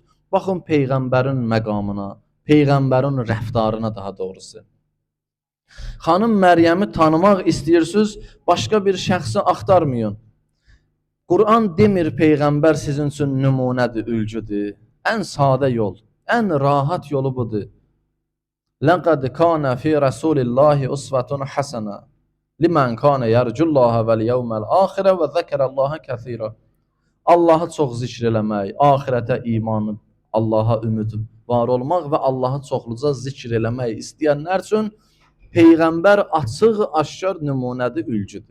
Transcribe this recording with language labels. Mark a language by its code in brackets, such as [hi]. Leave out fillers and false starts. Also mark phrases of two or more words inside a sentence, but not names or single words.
[az] Baxın Peyğəmbərin məqamına, Peyğəmbərin rəftarına daha doğrusu. Xanım Məryəmi tanımaq istəyirsiniz, başqa bir şəxsi axtarmayın. Quran demir Peyğəmbər sizin üçün nümunədir, ülgüdür. Ən sadə yol, ən rahat yolu budur. [ar] لقد كان في رسول الله أسوة حسنة لمن كان يرجو الله واليوم الآخر وذكر الله كثيرا. [az] Allahı çox zikr eləmək, axirətə imanı, Allaha ümid var olmaq və Allahı çoxluca zikr eləmək istəyənlər üçün Peyğəmbər açıq, aşkar nümunədir, ülgüdür.